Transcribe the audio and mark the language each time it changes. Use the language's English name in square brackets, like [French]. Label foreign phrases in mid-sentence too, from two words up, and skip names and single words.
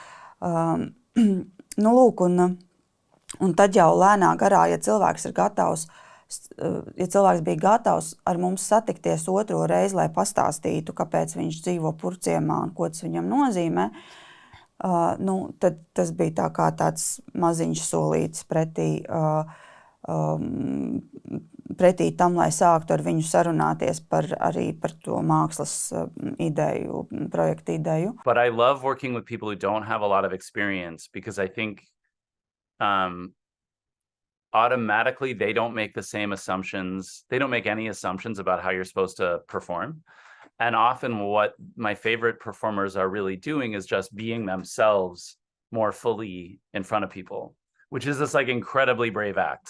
[Latvian] Un tad jau lēnā garā, ja cilvēks bija gatavs ar mums satikties otro reizi, lai pastāstītu, kāpēc viņš dzīvo purciemā un ko tas viņam nozīmē, tad tas bija tā kā tāds maziņš solītis pretī tam, lai sāktu ar viņu sarunāties arī par to mākslas ideju, projektu ideju. [English] But I love working with people who don't have a lot of experience, because I think automatically they don't make the same assumptions. They don't make any assumptions about how you're supposed to perform. And often what my favorite performers are really doing is just being themselves more fully in front of people, which is this incredibly brave act.